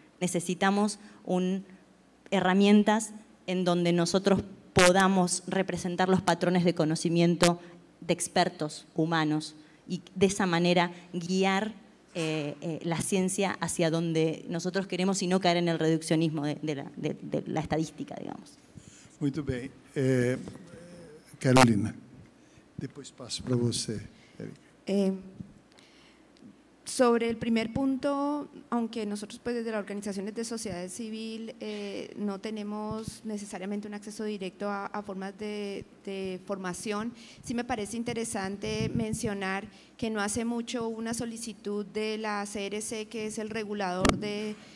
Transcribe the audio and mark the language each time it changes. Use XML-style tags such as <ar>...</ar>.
<es>Necesitamos herramientas en donde nosotros podamos representar los patrones de conocimiento de expertos humanos y de esa manera guiar la ciencia hacia donde nosotros queremos y no caer en el reduccionismo de la estadística, digamos.</es> <pt>Muito bem. Carolina, depois passo para você.</pt> <es>Sobre el primer punto, aunque nosotros pues desde las organizaciones de sociedad civil no tenemos necesariamente un acceso directo a formas de formación, sí me parece interesante mencionar que no hace mucho una solicitud de la CRC, que es el regulador del</es>